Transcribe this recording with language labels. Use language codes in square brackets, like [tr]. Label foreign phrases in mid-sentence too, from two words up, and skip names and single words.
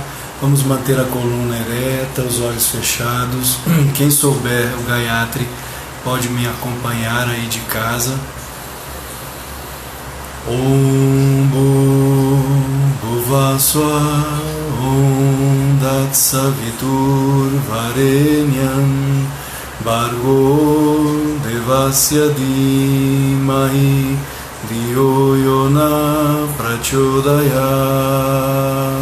[pt] Vamos manter a coluna ereta, os olhos fechados. Quem souber o Gayatri pode me acompanhar aí de casa. [sa] Om Bhuvaswa Om Datsavitur Varenyam Bhargo Devasya Dhimahi Diyo Yona Prachodayat.